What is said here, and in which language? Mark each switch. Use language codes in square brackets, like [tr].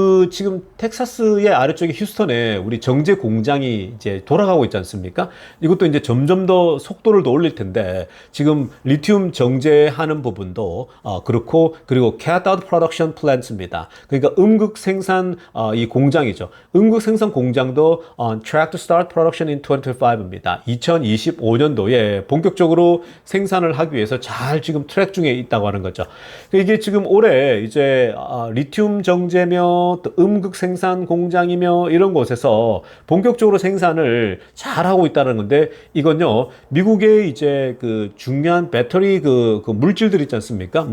[ko] 지금 텍사스의 아래쪽에 휴스턴에 우리 정제 공장이 이제 돌아가고 있지 않습니까? 이것도 이제 점점 더 속도를 더 올릴 텐데, 지금 리튬 정제하는 부분도, 그렇고, 그리고 [en] cathode production plant [ko] 입니다. 그러니까 음극 생산, 이 공장이죠. 음극 생산 공장도 [en] on track to start production in 2025 [ko] 입니다. 2025년도에 본격적으로 생산을 하기 위해서 잘 지금 트랙 중에 있다고 하는 거죠. 이게 지금 올해 이제, 리튬 정제며 또 음극 생산 공장이며 이런 곳에서 본격적으로 생산을 잘 하고 있다는 건데, 이건요 미국의 이제 그 중요한 배터리 그 물질들 있지 않습니까?